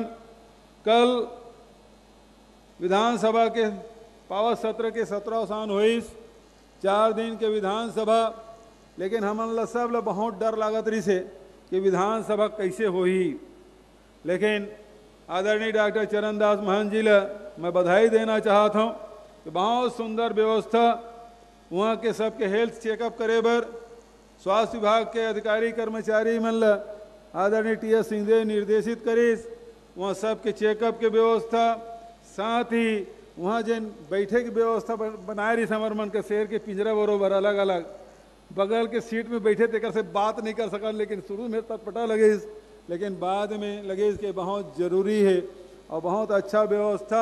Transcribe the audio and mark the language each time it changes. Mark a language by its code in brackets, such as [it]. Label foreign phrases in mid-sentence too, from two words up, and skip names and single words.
[hne] कल विधानसभा के पावत सत्र के 17 साल हुई, 4 दिन के विधानसभा, लेकिन हमन सब ला बहुत डर लागत रही से कि विधानसभा कैसे होही। लेकिन आदरणीय डॉक्टर चरणदास महंत जी ला मैं बधाई देना चाहता हूँ कि बहुत सुंदर व्यवस्था वहाँ के सबके हेल्थ चेकअप करे बर स्वास्थ्य विभाग के अधिकारी कर्मचारी मन ला आदरणीय टी.एस. सिंहदेव निर्देशित करीस। वहाँ सबके चेकअप के व्यवस्था, साथ ही वहाँ जिन बैठे की व्यवस्था बनाए रही समर मन के शेर के पिंजरा बरोबर अलग अलग बगल के सीट में बैठे तेकर से बात नहीं कर सका, लेकिन शुरू में तटपटा लगे, लेकिन बाद में लगे कि बहुत जरूरी है और बहुत अच्छा व्यवस्था।